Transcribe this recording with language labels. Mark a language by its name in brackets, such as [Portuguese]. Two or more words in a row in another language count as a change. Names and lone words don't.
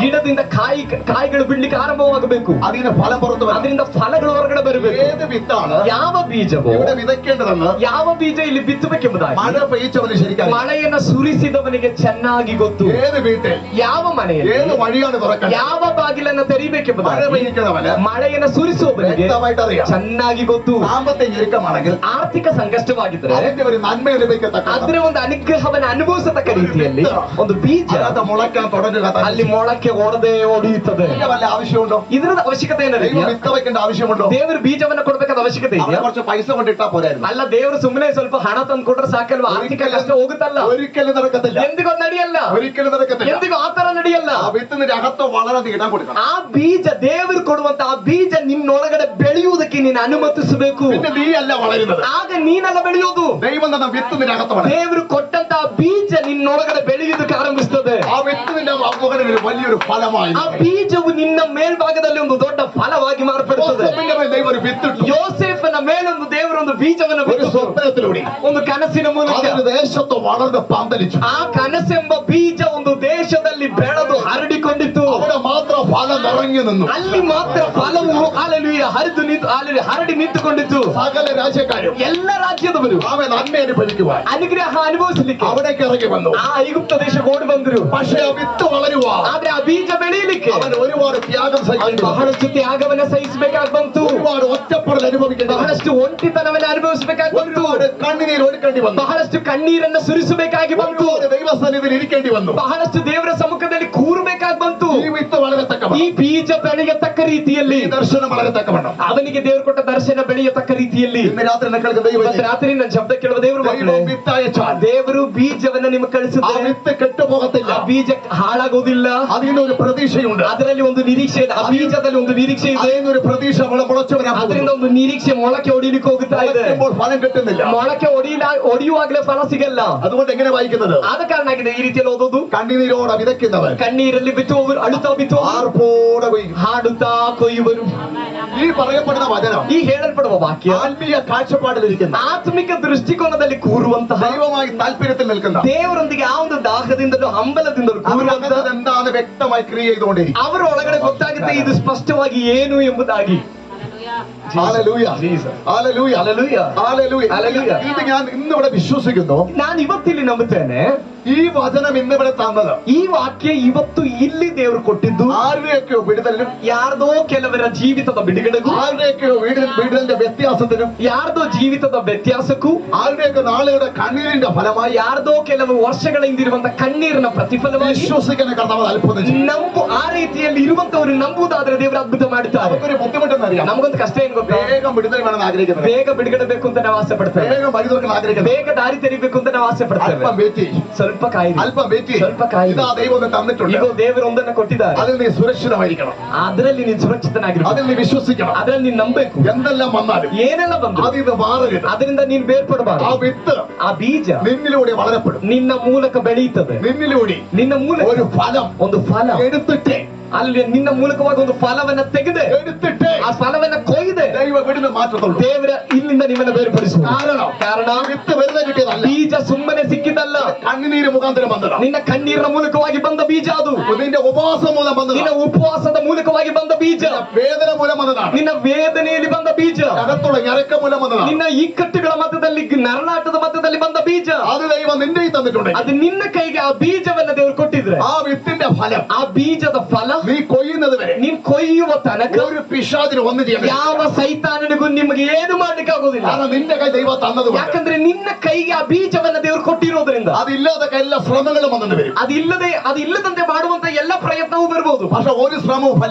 [Kannada] ಗಿಡದಿಂದ ಕಾಯಿಗಳು ಬಿಡ್ಲಿಕ್ಕೆ ಆರಂಭವಾಗಬೇಕು, [Malayalam] അതിന് ഫലം പുറത്തു വരണം. [Kannada] ಅದರಿಂದ ಫಲಗಳು ಹೊರಗಡೆ ಬರಬೇಕು. [Malayalam] ഏത് വിത്താണ് [Kannada] ಯಾವ ಬೀಜವೋ [Malayalam] ഇവിടെ വിതയ്ക്കേണ്ടതെന്ന് [Kannada] ಯಾವ ಬೀಜ ಇಲ್ಲಿ ಬಿತ್ತಬೇಕೆಂಬುದಾಗಿ [Malayalam] മഴ പെയ്ച്ചവന് ശരിക്കും [Kannada] ಮಳೆಯನ್ನ ಸುರಿಸಿದವನಿಗೆ ಚೆನ್ನಾಗಿ ಗೊತ್ತು. [Malayalam] ഏത് വീട്ടിൽ [Kannada] ಯಾವ ಮನೆಯಲ್ಲಿ [Malayalam] ഏത് വഴിയാണ് തുറക്കാൻ [Kannada] ಯಾವ ಬಾಗಿಲನ್ನ [Malayalam] മഴ [Kannada] ತೆರೀಬೇಕೆಂಬುದಾಗಿ [Malayalam] പെയ്യിക്കുന്നവന് [Kannada] ಮಳೆಯನ್ನ ಸುರಿಸುವವನಿಗೆ [Malayalam] വ്യക്തമായിട്ട് അറിയാം. [Kannada] ಚೆನ್ನಾಗಿ ಗೊತ್ತು. [Malayalam] സാമ്പത്തിക ഞെരുക്കമാണെങ്കിൽ [Kannada] ಆರ್ಥಿಕ ಸಂಕಷ್ಟವಾಗಿದ್ರೆ [Malayalam] അതിന്റെ ഒരു നന്മ ലഭിക്കത്തക്ക [Kannada] ಅದರ ಒಂದು ಅನುಗ್ರಹವನ್ನ ಅನುಭವಿಸತಕ್ಕ ರೀತಿಯಲ್ಲಿ ಒಂದು ಬೀಜ [Malayalam] അത് മുളയ്ക്കാൻ തുടങ്ങുക. [Kannada] ಅಲ್ಲಿ ಮೊಳಕೆ ಹೊಡೆಯುತ್ತದೆ. [Malayalam] ഇതിന്റെ വല്ല ആവശ്യമുണ്ടോ? [Kannada] ಇದರ ಅವಶ್ಯಕತೆ [Malayalam] ദൈവം [Kannada] ಏನಿದೆ? [Malayalam] വിത്ത് വെക്കേണ്ട ആവശ്യമുണ്ടോ? [Kannada] ದೇವರು ಬೀಜವನ್ನ ಕೊಡ್ಬೇಕಾದ ಅವಶ್ಯಕತೆ [Malayalam] അവിടെ [Kannada] ಇದೆಯಾ? [Malayalam] കുറച്ച് പൈസ കൊണ്ടിട്ടാ പോരായിരുന്നു. [Kannada] ಅಲ್ಲ, ದೇವರು ಸುಮ್ಮನೆ ಸ್ವಲ್ಪ ಹಣ ತಂದು ಕೊಟ್ರೆ ಸಾಕಲ್ವಾ? ಆರ್ಥಿಕ ಕಷ್ಟ ಹೋಗುತ್ತಲ್ಲ. [Malayalam] ഒരിക്കലും നടക്കത്തില്ല. [Kannada] ಎಂದಿಗೂ ನಡೆಯಲ್ಲ. [Malayalam] ഒരിക്കലും നടക്കത്തില്ല. [Kannada] ಎಂದಿಗೂ ಆತರ ನಡೆಯಲ್ಲ. [Malayalam] ആ വിത്തിന്റെ അകത്ത് വളരെ ഇടം കൊടുക്കണം. [Kannada] ಆ ಬೀಜ, ದೇವರು ಕೊಡುವಂತ ಆ ಬೀಜ ನಿನ್ನೊಳಗಡೆ ಬೆಳೆಯುವುದಕ್ಕೆ ನೀನು ಅನುಮತಿಸಬೇಕು. [Malayalam] പിന്നെ നീ ಅಲ್ಲ വളരുന്നത്, [Kannada] ಆಗ ನೀನಲ್ಲ ಬೆಳೆಯೋದು. [Malayalam] ദൈവം തന്ന വിത്ത് നിന്റെ അകത്ത് വളരും. [Kannada] ದೇವರು ಕೊಟ್ಟಂತ ಆ ಬೀಜ ನಿನ್ನೊಳಗಡೆ ಬೆಳೆಯುವುದಕ್ಕೆ ಆರಂಭಿಸುತ್ತದೆ. [Malayalam] ആ വിത്ത് നിന്റെ മുകളിൽ ഒരു വലിയൊരു ഫലമായി. [Kannada] ಆ ಬೀಜವು ನಿನ್ನ ಮೇಲ್ಭಾಗದಲ್ಲಿ ಒಂದು ದೊಡ್ಡ ಫಲವಾಗಿ ಮಾರ್ಪಡುತ್ತದೆ. [Malayalam] യോസേഫിന്റെ മേൽ ദൈവം ഒരു വിത്ത് ഇട്ടു. [Kannada] ಯೋಸೇಫನ ಮೇಲೊಂದು ದೇವರೊಂದು ಬೀಜವನ್ನು [Malayalam] ഒരു [Kannada] ಬಿತ್ತು. [Malayalam] സ്വപ്നത്തിലൂടെ [Kannada] ಒಂದು ಕನಸಿನ ಮೂಲಕ [Malayalam] അതൊരു ദേശത്ത് വളർന്ന് പന്തലിച്ചു. [Kannada] ಆ ಕನಸೆಂಬ ಬೀಜ ಒಂದು ದೇಶದಲ್ಲಿ ಬೆಳೆದು ಹರಡಿಕೊಂಡಿತ್ತು. [Malayalam] അവിടെ മാത്രം ഫലം നിറഞ്ഞു നിന്നു. [Kannada] ಅಲ್ಲಿ ಮಾತ್ರ ಫಲವು ಹಲ್ಲೆಲೂಯಾ ಹರಿದು ನಿಂತು ಹರಡಿ ನಿಂತುಕೊಂಡಿತ್ತು. [Malayalam] സകല രാജ്യക്കാരും [Kannada] ಎಲ್ಲ ರಾಜ್ಯದವರು [Malayalam] അവൻ നന്മ അനുഭവിക്കുവാൻ [Kannada] ಅನುಗ್ರಹ ಅನುಭವಿಸಲಿಕ್ಕೆ [Malayalam] അവിടേക്ക് ഇറങ്ങി വന്നു. [Kannada] ಆ ಐಗುಪ್ತ ದೇಶಕ್ಕೆ ಓಡಿ ಬಂದರು. [Malayalam] പക്ഷേ ആ വിത്ത് വളരുവാൻ [Kannada] ಆದ್ರೆ ಆ ಬೀಜ ಬೆಳೆಯಲಿಕ್ಕೆ [Malayalam] അവൻ ഒരുപാട് ത്യാഗം സഹിച്ചു. [Kannada] ಬಹಳಷ್ಟು ತ್ಯಾಗವನ್ನ ಸಹಿಸಬೇಕಾಗಿ ಬಂತು. [Malayalam] ഒരുപാട് ഒറ്റപ്പെടൽ അനുഭവിക്കേണ്ടി വന്നു. [Kannada] ಬಹಳಷ್ಟು ಒಂಟಿತನವನ್ನ ಅನುಭವಿಸಬೇಕಾಗಿ ಬಂತು. [Malayalam] ഒരുപാട് കണ്ണുനീർ ഒഴുക്കേണ്ടി വന്നു. [Kannada] ಬಹಳಷ್ಟು ಕಣ್ಣೀರನ್ನ ಸುರಿಸಬೇಕಾಗಿ ಬಂತು. [Malayalam] ഒരുപാട് ദൈവസന്നിധിയിൽ ഇരിക്കേണ്ടി വന്നു. [Kannada] ಬಹಳಷ್ಟು ದೇವರ ಸಮ್ಮುಖದಲ್ಲಿ ಕೂರಬೇಕಾಗಿ ಬಂತು. [Malayalam] ഈ വിത്ത് വളരത്തക്ക [Kannada] ಈ ಬೀಜ ಬೆಳೆಯತಕ್ಕ ರೀತಿಯಲ್ಲಿ, [Malayalam] ഈ ദർശനം വളരത്തക്കവണ്ണം [Kannada] ಅವನಿಗೆ ದೇವರು ಕೊಟ್ಟ ದರ್ಶನ ಬೆಳೆಯತಕ್ಕ ರೀತಿಯಲ್ಲಿ [Malayalam] ഇന്ന് രാത്രി നിങ്ങൾക്ക് ദൈവം [Kannada] ಇವತ್ತು ರಾತ್ರಿ ನನ್ನ ಶಬ್ದ ಕೇಳುವ ದೇವರು ಮಕ್ಕಳೇ, [Malayalam] ദൈവം വിത്ത് അയച്ചാൽ [Kannada] ದೇವರು ಬೀಜವನ್ನ ನಿಮಗೆ [Malayalam] ആ [Kannada] ಕಳಿಸಿದ್ರೆ [Malayalam] വിത്ത് കെട്ടുപോകത്തില്ല. [Kannada] ಆ ಬೀಜ ಹಾಳಾಗೋದಿಲ್ಲ. [Malayalam] അതിനൊരു പ്രതീക്ഷയുണ്ട്. [Kannada] ಅದರಲ್ಲಿ ಒಂದು ನಿರೀಕ್ಷೆ ಇದೆ. ಆ ಬೀಜದಲ್ಲಿ ಒಂದು ನಿರೀಕ್ಷೆ ಇದೆ. [Malayalam] അതിനൊരു പ്രതീക്ഷ മുളച്ചു വരാൻ [Kannada] ಅದರಿಂದ ಒಂದು ನಿರೀಕ್ಷೆ ಮೊಳಕೆ ಹೊಡಿಲಿಕ್ಕೆ ಹೋಗುತ್ತಾ ಇದೆ. [Malayalam] പോകുമ്പോൾ ഫലം കിട്ടുന്നില്ല. [Kannada] ಮೊಳಕೆ ಹೊಡೆಯುವಾಗಲೇ ಫಲ ಸಿಗಲ್ಲ. [Malayalam] അതുകൊണ്ട് എങ്ങനെ വായിക്കുന്നത്? [Kannada] ಆದ ಕಾರಣ ಆಗಿದೆ ಈ ರೀತಿಯಲ್ಲಿ ಓದೋದು. [Malayalam] കണ്ണുനീരോടെ വിതയ്ക്കുന്നവൻ [Kannada] ಕಣ್ಣೀರಲ್ಲಿ ಬಿತ್ತುವವರು, ಅಳುತ್ತಾ ಬಿತ್ತುವವರು, [Malayalam] ആർപ്പോടെ കൊയ്യും. [Kannada] ಹಾಡುತ್ತಾ ಕೊಯ್ಯುವರು. [Malayalam] ഈ പറയപ്പെടുന്ന വചനം [Kannada] ಈ ಹೇಳಲ್ಪಡುವ ವಾಕ್ಯ [Malayalam] ആത്മീയ കാഴ്ചപ്പാടിലിരിക്കുന്ന [Kannada] ಆತ್ಮಿಕ ದೃಷ್ಟಿಕೋನದಲ್ಲಿ ಕೂರುವಂತಹ, [Malayalam] ദൈവമായി താല്പര്യത്തിൽ നിൽക്കുന്ന [Kannada] ದೇವರೊಂದಿಗೆ ಆ ಒಂದು ದಾಹದಿಂದಲೂ ಹಂಬಲದಿಂದಲೂ ಕೂರುವಂತಹ, [Malayalam] അവരത് എന്താണ് വ്യക്തമായി ക്രിയ ചെയ്തുകൊണ്ടിരിക്കും. [Kannada] ಅವರ ಒಳಗಡೆ ಗೊತ್ತಾಗುತ್ತೆ ಇದು ಸ್ಪಷ್ಟವಾಗಿ ಏನು ಎಂಬುದಾಗಿ. [Malayalam] ഹല്ലേലൂയ. ഹല്ലേലൂയ. [Kannada] ಹಲ್ಲೆಲೂಯಾ. [Malayalam] ഹല്ലേലൂയ. ഹല്ലേലൂയ. ഇത് ഞാൻ ഇന്നിവിടെ വിശ്വസിക്കുന്നു. [Kannada] ನಾನು ಇವತ್ತಿಲ್ಲಿ ನಂಬುತ್ತೇನೆ, [Malayalam] ഈ വചനം ഇന്നിവിടെ തന്നത് [Kannada] ಈ ವಾಕ್ಯ ಇವತ್ತು ಇಲ್ಲಿ ದೇವರು ಕೊಟ್ಟಿದ್ದು [Malayalam] ആരുടെയൊക്കെയോ വിടുതലിനും [Kannada] ಯಾರ್ದೋ ಕೆಲವರ ಜೀವಿತದ ಬಿಡುಗಡೆಗೂ, [Malayalam] ആരുടെയൊക്കെയോ വീടിന്റെ വ്യത്യാസത്തിനും, [Kannada] ಯಾರ್ದೋ ಜೀವಿತದ ವ್ಯತ್ಯಾಸಕ್ಕೂ, [Malayalam] ആരുടെയൊക്കെ നാളുകളുടെ കണ്ണീരിന്റെ ഫലമായി [Kannada] ಯಾರ್ದೋ ಕೆಲವು ವರ್ಷಗಳ ಹಿಂದಿರುವಂತ ಕಣ್ಣೀರಿನ ಪ್ರತಿಫಲವಾಗಿ [Malayalam] വിശ്വസിക്കുന്ന കർത്താവ് അത്ഭുതം ചെയ്യും. [Kannada] ನಂಬು ಆ ರೀತಿಯಲ್ಲಿ ಇರುವಂತವರು ನಂಬುವುದಾದ್ರೆ ದೇವರು ಅದ್ಭುತ ಮಾಡುತ್ತಾರೆ. [Malayalam] നമുക്കൊരു ബുദ്ധിമുട്ടെന്നറിയാം. [Kannada] ನಮಗೊಂದು ಕಷ್ಟ ಏನ್ ಗೊತ್ತಾ? [Malayalam] വേഗം വിടുതൽ വേണമെന്ന് ആഗ്രഹിക്കുന്നത്, [Kannada] ಬೇಗ ಬಿಡುಗಡೆ ಬೇಕು ಅಂತ ನಾವು ಆಸೆ ಪಡ್ತೇವೆ, [Malayalam] വേഗം വഴി തുറക്കാൻ ആഗ്രഹിക്കുന്നത്, [Kannada] ಬೇಗ ದಾರಿ ತೆರಿಬೇಕು ಅಂತ ನಾವು ಆಸೆ ಪಡ್ತೇವೆ. [Malayalam] അല്പം വെയിറ്റ് ചെയ്യും, [Kannada] ಸ್ವಲ್ಪ ಕಾಯಿರಿ, [Malayalam] അല്പം വെയിറ്റ് ചെയ്യും. [Kannada] ಸ್ವಲ್ಪ ಕಾಯಿರಿ. [Malayalam] ഇതാ ദൈവം ഒന്ന് തന്നിട്ടുണ്ട്, [Kannada] ಈಗ ದೇವರು ಒಂದನ್ನ ಕೊಟ್ಟಿದ್ದಾರೆ, [Malayalam] അതിൽ നീ സുരക്ഷിതമായിരിക്കണം, [Kannada] ಅದರಲ್ಲಿ ನೀನು ಸುರಕ್ಷಿತನಾಗಿರ್ಬೇಕು, [Malayalam] അതിൽ നീ വിശ്വസിക്കണം. [Kannada] ಅದರಲ್ಲಿ ನೀನು ನಂಬಬೇಕು. [Malayalam] എന്തെല്ലാം വന്നാലും [Kannada] ಏನೆಲ್ಲ ಬಂದ್ರು [Malayalam] അതിൽ നിന്ന് മാറരുത്. [Kannada] ಅದರಿಂದ ನೀನು [Malayalam] ആ [Kannada] ಬೇರ್ಪಡಬಾರದು. [Malayalam] വിത്ത് [Kannada] ಆ ಬೀಜ [Malayalam] നിന്നിലൂടെ വളരപ്പെടും, [Kannada] ನಿನ್ನ ಮೂಲಕ ಬೆಳೆಯುತ್ತದೆ, [Malayalam] നിന്നിലൂടെ [Kannada] ನಿನ್ನ ಮೂಲಕ [Malayalam] ഒരു ഫലം [Kannada] ಒಂದು ಫಲ [Malayalam] എടുത്തിട്ടേ [Kannada] ಅಲ್ಲಿ ನಿನ್ನ ಮೂಲಕವಾಗಿ ಒಂದು ಫಲವನ್ನ ತೆಗೆದೆ [Malayalam] എടുത്തിട്ടേ [Kannada] ಆ ಫಲವನ್ನ ಕೊಯ್ದೆ [Malayalam] ദൈവ വിടുന്ന മാറ്റത്തുള്ളൂ. [Kannada] ದೇವರ ಇಲ್ಲಿಂದ ನಿಮ್ಮನ್ನ ಬೇರ್ಪಡಿಸುವ ಕಾರಣ [Malayalam] വിത്ത് വെറുതെ കിട്ടിയതല്ല, [Kannada] ಬೀಜ ಸುಮ್ಮನೆ ಸಿಕ್ಕಿದ್ದಲ್ಲ, [Malayalam] കണ്ണുനീര് മുഖാന്തരം വന്നതാണ്, [Kannada] ನಿನ್ನ ಕಣ್ಣೀರಿನ ಮೂಲಕವಾಗಿ ಬಂದ ಬೀಜ ಅದು, [Malayalam] നിന്റെ ഉപവാസം മൂലം [Kannada] ನಿನ್ನ [Malayalam] വന്നതാണ്, [Kannada] ಉಪವಾಸದ ಮೂಲಕವಾಗಿ ಬಂದ ಬೀಜ, [Malayalam] വേദന മൂലം വന്നതാണ്, [Kannada] ನಿನ್ನ ವೇದನೆಯಲ್ಲಿ ಬಂದ ಬೀಜ, [Malayalam] അകത്തുള്ള ഞരക്ക മൂലം വന്നതാണ്. [Kannada] ನಿನ್ನ ಇಕ್ಕಟ್ಟುಗಳ ಮಧ್ಯದಲ್ಲಿ ನರಳಾಟದ ಮಧ್ಯದಲ್ಲಿ ಬಂದ ಬೀಜ, [Malayalam] അത് ദൈവം നിന്റെ കയ്യിൽ തന്നിട്ടുണ്ട്. [Kannada] ಅದು ನಿನ್ನ ಕೈಗೆ ಆ ಬೀಜವನ್ನ ದೇವರು ಕೊಟ್ಟಿದ್ರೆ [Malayalam] ആ വിത്തിന്റെ ഫലം [Kannada] ಆ ಬೀಜದ ಫಲ [Malayalam] നീ കൊയ്യുന്നത് വരെ [Kannada] ನೀನ್ ಕೊಯ್ಯುವ ತನಕ [Malayalam] ഒരു പിശാചിന് ഒന്നും ചെയ്യാൻ [Kannada] ಯಾವ ಸೈತಾನನಿಗೂ ನಿಮಗೆ ಏನು ಮಾಡ್ಲಿಕ್ಕೆ ಆಗೋದಿಲ್ಲ. [Malayalam] കാരണം നിന്റെ കൈ ദൈവം തന്നത് [Kannada] ಯಾಕಂದ್ರೆ ನಿನ್ನ ಕೈಗೆ ಆ ಬೀಜವನ್ನ ದೇವರು ಕೊಟ್ಟಿರೋದ್ರಿಂದ [Malayalam] അതില്ലാതെ എല്ലാ ശ്രമങ്ങളും വന്നു വരും. [Kannada] ಅದಿಲ್ಲದಂತೆ ಮಾಡುವಂತ ಎಲ್ಲ ಪ್ರಯತ್ನವೂ ಬರ್ಬೋದು, [Malayalam] പക്ഷെ ഒരു ശ്രമവും [Kannada] ಆದ್ರೆ